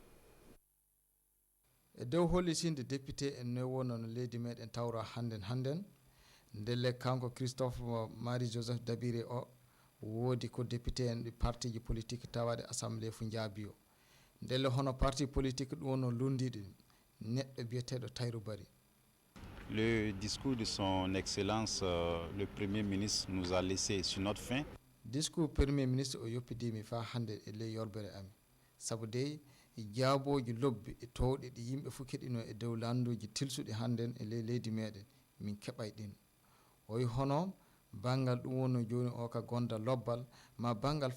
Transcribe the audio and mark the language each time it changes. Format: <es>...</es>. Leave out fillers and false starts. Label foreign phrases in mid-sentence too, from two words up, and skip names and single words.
<ff>e dow hollisinde député en no wonno no leydi meɗen tawra hannden ndelle kanko Christophe Marie Joseph Dabiré o woodi ko député en ɗi parti ji politique tawaɗe assemblée fu jaabi o ndelle hono</ff> <fr>parti politique</fr> <ff>ɗum wonno lundiɗi neɗɗo biyeteɗo Tahirou Bari.</ff> <fr>Le discours de son excellence le premier ministre nous a laissé sur notre faim. Discours premier ministre</fr> <ff>o yoppidimi fa hande e ley yorbere ami sabu dey jaaboji lobbi e towɗe ɗi yimɓe fof keɗino e dow landuji tilsuɗi hannden e ley leydi meɗen min keɓay ɗin oyi hono bangal ɗum wonno joni o ka gonda lobbal ma bangal</ff>